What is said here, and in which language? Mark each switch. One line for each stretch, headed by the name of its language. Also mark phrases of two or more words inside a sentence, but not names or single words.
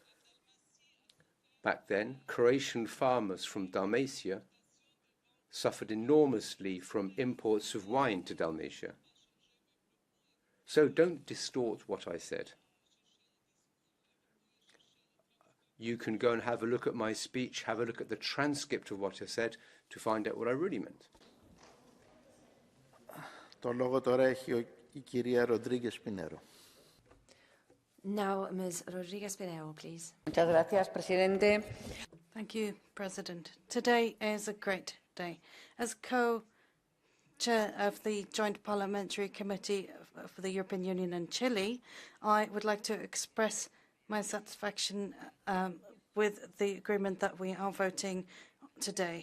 English: Back then, Croatian farmers from Dalmatia suffered enormously from imports of wine to Dalmatia. So don't distort what I said. You can go and have a look at my speech, have a look at the transcript of what I said to find out what I really meant.
Greek: Το λόγο τώρα έχει η κυρία Ροντρίγκες Πινέρο.
English: Now, Ms. Rodriguez Pinero, please.
Spanish: Muchas gracias, presidente.
English: Thank you, President. Today is a great day. As co-chair of the Joint Parliamentary Committee for the European Union and Chile, I would like to express my satisfaction with the agreement that we are voting today.